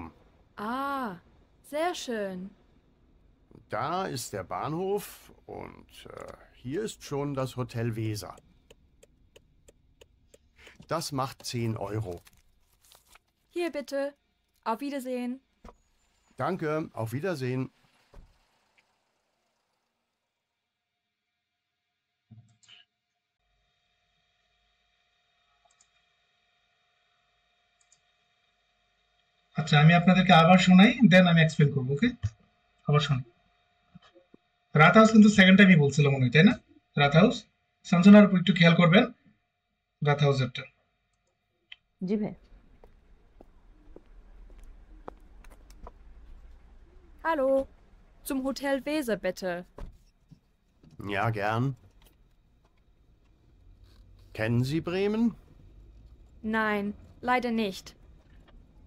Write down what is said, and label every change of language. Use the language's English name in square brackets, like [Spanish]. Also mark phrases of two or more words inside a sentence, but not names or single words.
[German] Ah, sehr schön. Da ist der Bahnhof und hier ist schon das Hotel Weser. Das macht 10 Euro. Hier bitte. Auf Wiedersehen. Danke, auf Wiedersehen. [Bangla] আচ্ছা, আমি আপনাদেরকে আবার শোনাই, দেন আমি এক্সপ্লেন করবো। ওকে, আবার শুনি। রাতহাউস কিন্তু সেকেন্ড টাইমই বলছিলাম মনে হয়, তাই না? রাতহাউস সঞ্জনার উপর একটু খেয়াল করবেন, রাতহাউসেরটা। জি ভাইয়া। [German] Hallo, zum Hotel Weser bitte. Ja, gern. Kennen Sie Bremen? Nein, leider nicht.